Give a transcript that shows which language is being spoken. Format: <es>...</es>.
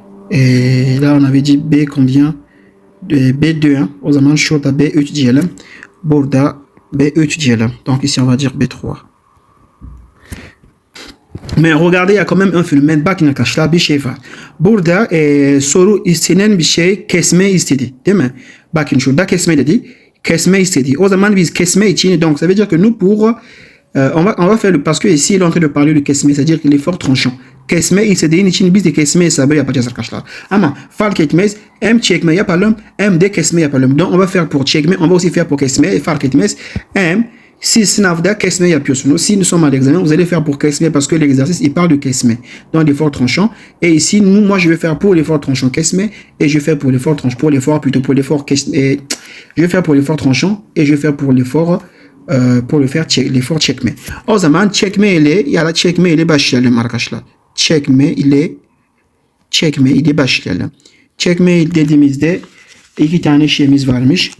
<fr>Et là, on avait dit B combien?</fr> <tr>B2, hein, o zaman şurada B3 diyelim. Burada B3 diyelim.</tr> <fr>Donc ici, on va dire B3. Mais regardez, il y a quand même un phénomène.</fr> <tr>Bakın arkadaşlar bir şey var. Burada soru istenen bir şey kesme istedi. Değil mi? Bakın şurada kesme dedi. Kesme istedi. O zaman biz kesme için,</tr> <fr>donc ça veut dire que nous pour on va faire le, parce que ici il est en train de parler de kesme, c'est-à-dire que l'effort tranchant.</fr> <tr>Kesme istediğin için biz de kesme hesabı yapacağız arkadaşlar. Ama fark etmez. Hem çekme yapalım hem de kesme yapalım.</tr> <fr>Donc on va faire pour çekme, on va aussi faire pour kesme.</fr> <tr>Fark etmez.</tr> <fr>Hem si</fr> <tr>sınavda kesme yapıyorsunuz,</tr> <fr>si nous sommes à l'examen, vous allez faire pour kesme parce que l'exercice il parle de kesme, donc l'effort tranchant. Et ici, moi je vais faire pour l'effort tranchant kesme et je fais pour l'effort tranchant, pour l'effort kesme. Je vais faire pour l'effort tranchant et je vais faire pour l'effort l'effort çekme.</fr> <tr>O zaman çekme ile ya da çekme ile başlayalım arkadaşlar. Çekme ile başlayalım. Çekme dediğimizde iki tane şeyimiz varmış.</tr>